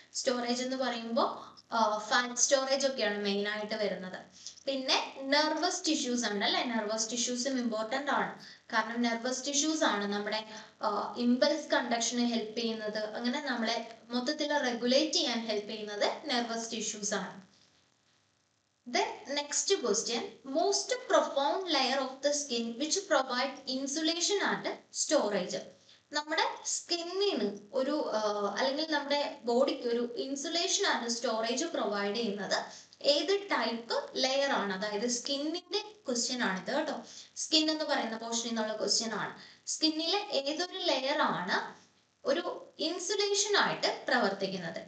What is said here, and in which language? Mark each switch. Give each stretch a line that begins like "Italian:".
Malayalam: Storage എന്ന് പറയുമ്പോൾ fat storage ഒക്കെയാണ് മെയിൻ ആയിട്ട് വരുന്നത്. പിന്നെ നെർവസ് ടിഷ്യൂസ് ഉണ്ട് അല്ലെ. നെർവസ് ടിഷ്യൂസും ഇമ്പോർട്ടന്റ് ആണ്, കാരണം നെർവസ് ടിഷ്യൂസ് ആണ് നമ്മുടെ ഇമ്പൾസ് കണ്ടക്ഷന് ഹെൽപ്പ് ചെയ്യുന്നത്. അങ്ങനെ നമ്മളെ മൊത്തത്തിൽ റെഗുലേറ്റ് ചെയ്യാൻ ഹെൽപ്പ് ചെയ്യുന്നത് നെർവസ് ടിഷ്യൂസ് ആണ്.
English: Then next question, most profound layer of the skin which provide insulation and storage.
Malayalam: നമ്മുടെ സ്കിന്നിന് ഒരു അല്ലെങ്കിൽ നമ്മുടെ ബോഡിക്ക് ഒരു ഇൻസുലേഷൻ ആൻഡ് സ്റ്റോറേജ് പ്രൊവൈഡ് ചെയ്യുന്നത് ഏത് ടൈപ്പ് ലെയർ ആണ്? അതായത് സ്കിന്നിന്റെ ക്വസ്റ്റ്യൻ ആണ് ഇത് കേട്ടോ. സ്കിൻ എന്ന് പറയുന്ന പോർഷനിൽ നിന്നുള്ള ക്വസ്റ്റ്യൻ ആണ്. സ്കിന്നിലെ ഏതൊരു ലെയർ ആണ് ഒരു ഇൻസുലേഷൻ ആയിട്ട് പ്രവർത്തിക്കുന്നത്?